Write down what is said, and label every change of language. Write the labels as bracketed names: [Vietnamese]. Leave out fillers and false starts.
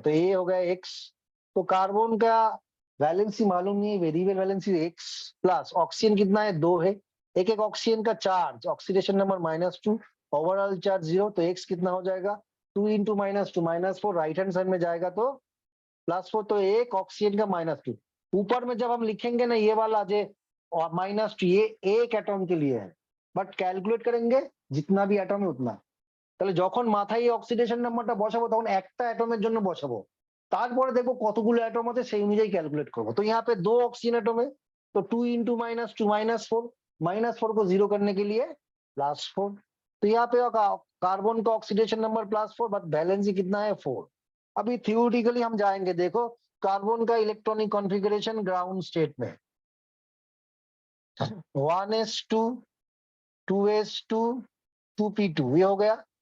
[Hindi] तो ये हो गया एक्स, तो कार्बन का वैलेंसी मालूम नहीं है, variable valency x plus oxygen कितना है 2 है, एक एक ऑक्सीजन का charge oxidation number -2 overall charge 0, तो एक्स कितना हो जाएगा 2 इंटू -2 -4 राइट हैंड साइड में जाएगा तो +4, तो एक ऑक्सीजन का -2 ऊपर में जब हम लिखेंगे ना ये वाला जे और -2 ये एक एटॉम के लिए है, बट कैलकुलेट करेंगे जितना भी एटम है उतना। [Bangla] তাহলে যখন মাথায় এই অক্সিডেশন নাম্বারটা বসাবো তখন একটা অ্যাটমের জন্য বসাবো, তারপরে দেখবো কতগুলো অ্যাটম আছে সেই অনুযায়ী ক্যালকুলেट করবো। [Hindi] तो यहाँ पे 2 ऑक्सीजन एटम है, तो 2 इंटू -2 -4, -4 को 0 करने के लिए +4। तो यहाँ पे कार्बन का ऑक्सीडेशन नंबर +4, बट वैलेंसी कितना है 4। अभी थियोरिटिकली हम जाएंगे, देखो कार्बन का इलेक्ट्रॉनिक कॉन्फ़िगरेशन ग्राउंड स्टेट में 1s2 2s2 2p2 ये हो गया।